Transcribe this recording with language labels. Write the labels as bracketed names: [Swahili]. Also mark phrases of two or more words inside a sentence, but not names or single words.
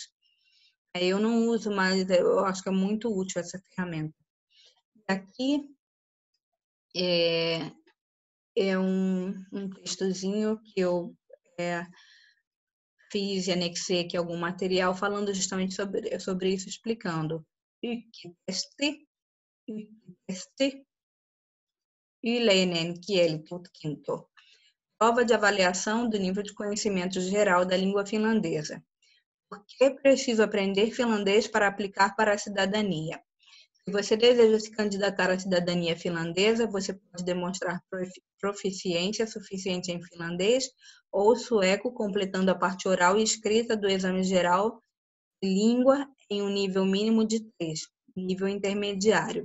[Portuguese] Eu não uso, mas eu acho que é muito útil essa ferramenta. Aqui é um textozinho que eu fiz e anexei aqui algum material falando justamente sobre isso, explicando. [Finnish] Ykitesti, yleinen kielitutkinto. [Portuguese] Prova de avaliação do nível de conhecimento geral da língua finlandesa. Por que preciso aprender finlandês para aplicar para a cidadania? Se você deseja se candidatar à cidadania finlandesa, você pode demonstrar proficiência suficiente em finlandês ou sueco, completando a parte oral e escrita do exame geral de língua em um nível mínimo de 3, nível intermediário.